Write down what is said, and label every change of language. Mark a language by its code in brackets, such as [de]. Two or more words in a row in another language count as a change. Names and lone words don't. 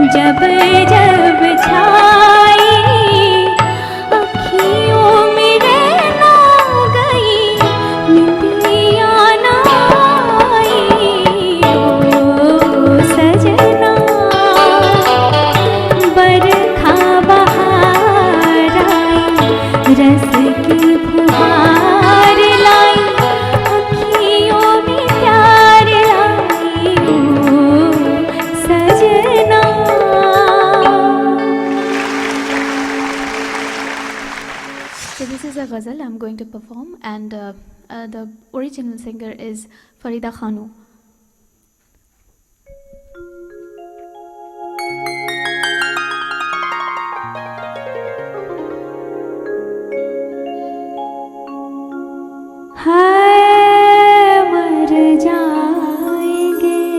[hi] जब जब छाई अखियों में रहना गई निंदिया ना आई ओ सजना बरखा बहार आई रस की फुहार लाई अखियों में प्यार लाई ओ सजना। [en] So this is a ghazal I'm going to perform, and the original singer is Farida Khanu. [hi] हाय मर जाएंगे